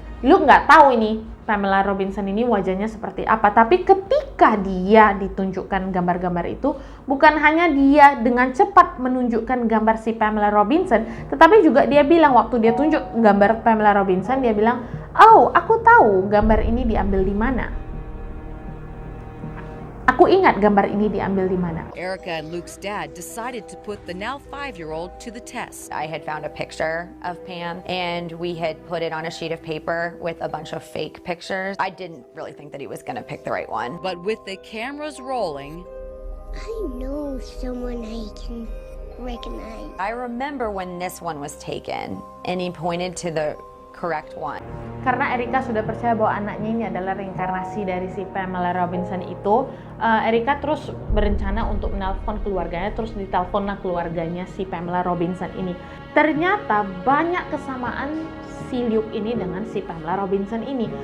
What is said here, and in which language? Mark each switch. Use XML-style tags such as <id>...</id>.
<id>Luke nggak tahu ini Pamela Robinson ini wajahnya seperti apa, tapi ketika dia ditunjukkan gambar-gambar itu, bukan hanya dia dengan cepat menunjukkan gambar si Pamela Robinson, tetapi juga dia bilang waktu dia tunjuk gambar Pamela Robinson, dia bilang, oh aku tahu gambar ini diambil di mana. Aku ingat gambar ini diambil di mana.</id> <en>Erica and Luke's dad decided to put the now 5-year-old to the test. I had found a picture of Pam and we had put it on a sheet of paper with a bunch of fake pictures. I didn't really think that he was going to pick the right one. But with the cameras rolling, I know someone I can recognize. I remember when this one was taken and he pointed to the correct one.</en> <id>Karena Erika sudah percaya bahwa anaknya ini adalah reinkarnasi dari si Pamela Robinson itu, Erika terus berencana untuk menelpon keluarganya, terus diteleponlah keluarganya si Pamela Robinson ini. Ternyata banyak kesamaan si Luke ini dengan si Pamela Robinson ini.</id>